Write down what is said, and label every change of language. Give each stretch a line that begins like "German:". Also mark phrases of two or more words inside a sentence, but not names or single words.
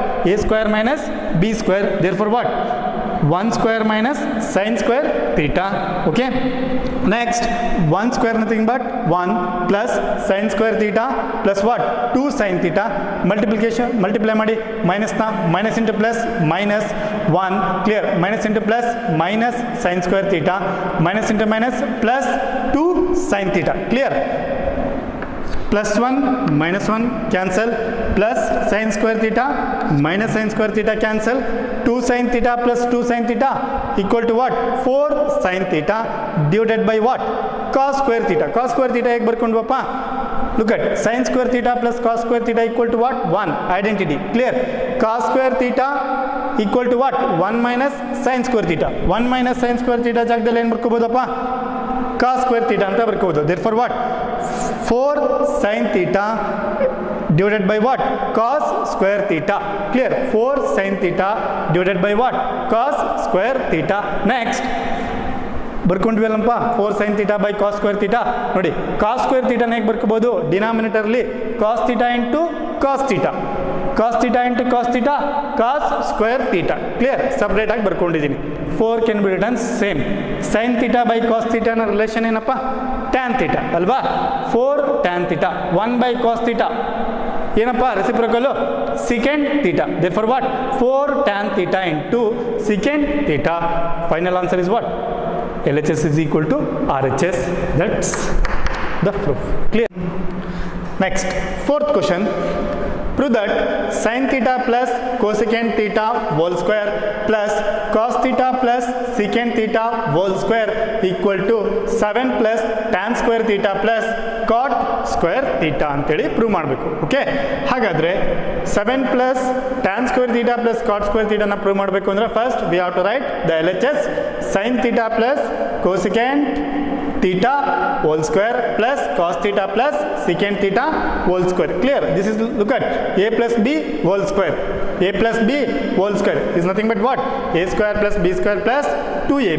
English: a square minus b square therefore what 1 square minus sin square theta okay next 1 square nothing but 1 plus sin square theta plus what 2 sin theta multiply ಮಾಡಿ minus na minus into plus minus 1 clear minus into plus minus sin square theta minus into minus plus 2 sin theta clear plus 1 minus 1 cancel plus sin square theta minus sin square theta cancel 2 sin theta plus 2 sin theta equal to what 4 sin theta divided by what cos square theta
Kannada: ಹೇಗೆ ಬರ್ಕೊಂಡ್ವಪ್ಪ
English: look at sin square theta plus cos square theta equal to what 1 identity clear cos square theta equal to what 1 minus sin square theta 1 minus sin square theta
Kannada: ಜಾಗದಲ್ಲಿ ಏನು ಬರ್ಕೋಬೋದಪ್ಪ
English: cos square theta
Kannada: ಅಂತ ಬರ್ಕೋಬೋದು
English: therefore what 4 sin theta divided by what cos square theta clear 4 sin theta divided by what cos square theta next ಬರ್ಕೊಂಡ್ವಲ್ಲಪ್ಪ 4 sin theta by cos square theta ನೋಡಿ cos square theta
Kannada: ಹೇಗೆ ಬರ್ಕೋಬಹುದು ಡಿನಾಮಿನೇಟರ್ಲಿ
English: cos theta into cos theta cos theta into cos theta cos square theta clear
Kannada: ಸಪರೇಟ್ ಆಗಿ ಬರ್ಕೊಂಡಿದ್ದೀನಿ
English: 4 can be written same sin theta by cos theta
Kannada: ನ ರಿಲೇಷನ್ ಏನಪ್ಪ
English: tan theta ಅಲ್ವಾ 4 tan theta 1 by cos theta
Kannada: ಏನಪ್ಪ ರೆಸಿಪ್ರೋಕಲ್
English: secant theta therefore what 4 tan theta into secant theta final answer is what LHS is equal to RHS. That's the proof. Clear? Next, fourth question. Prove that sin theta plus cosecant theta whole square plus cos theta plus secant theta whole square equal to 7 plus tan square theta plus cot square theta
Kannada: ಅಂತೇಳಿ ಪ್ರೂವ್ ಮಾಡಬೇಕು. ಓಕೆ, ಹಾಗಾದರೆ
English: 7 plus tan square theta plus cot square theta
Kannada: ನ ಪ್ರೂವ್ ಮಾಡಬೇಕು ಅಂದರೆ
English: first we have to write the LHS sin theta plus cosecant theta whole square plus cos theta plus secant theta whole square. Clear? This is, look at a plus b whole square. A plus b whole square is nothing but what? A square plus b square plus 2ab.